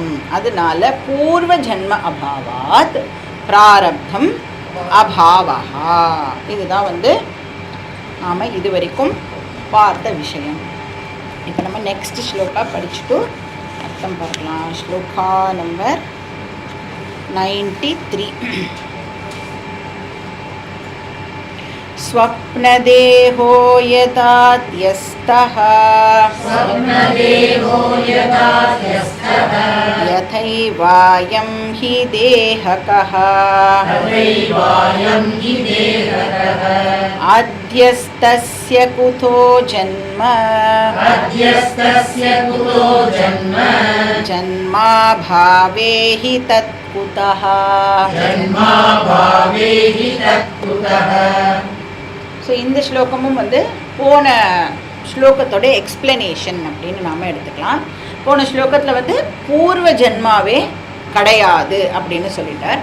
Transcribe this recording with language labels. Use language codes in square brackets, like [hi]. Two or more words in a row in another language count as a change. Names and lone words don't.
[sa] அதனால पूर्व जन्म अभावात् प्रारब्धम् अभावः. [ta] இதுதான் வந்து நாம் இதுவரைக்கும் பார்த்த விஷயம். இப்போ நம்ம நெக்ஸ்ட் ஸ்லோகா படிச்சுட்டு அர்த்தம் பார்க்கலாம். ஸ்லோகா நம்பர் 93. [sa] स्वप्नदेहो यथात्यस्तः यथैवायं हि देहकः अध्यस्तस्य कुतो जन्म जन्माभावे हि तत्कुतः. [ta] ஸோ இந்த ஸ்லோகமும் வந்து போன ஸ்லோகத்தோட எக்ஸ்பிளனேஷன் அப்படின்னு நாம் எடுத்துக்கலாம். போன ஸ்லோகத்தில் வந்து பூர்வ ஜென்மாவே கிடையாது அப்படின்னு சொல்லிட்டார்.